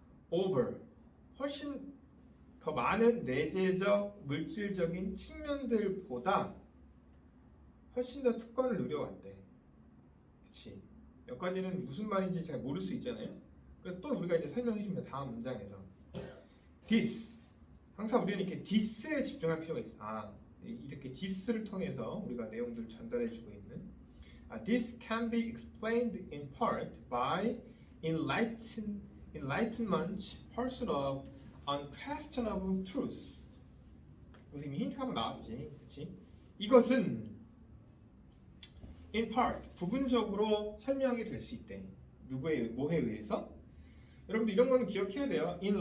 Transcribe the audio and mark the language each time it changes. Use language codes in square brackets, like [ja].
[ko] over, 훨씬 더 많은 내재적, 물질적인 측면들보다 훨씬 더 특권을 누려왔대. 그치? 여기까지는 무슨 말인지 잘 모를 수 있잖아요. 그래서 또 우리가 이제 설명해 줍니다. 다음 문장에서. this. 항상 우리는 이렇게 this에 집중할 필요가 있어. 이렇게 this를 통해서 우리가 내용들을 전달해 주고 있는. [en] This can be explained in part by enlightenment pursuit of unquestionable truth. [ko] 여기서 이미 힌트가 한번 나왔지, 그렇지? 이것은 [en] in part, [ko] 부분적으로 설명이 될 수 있대. 뭐에 의해서? 여러분들 이런 거는 기억해야 돼요.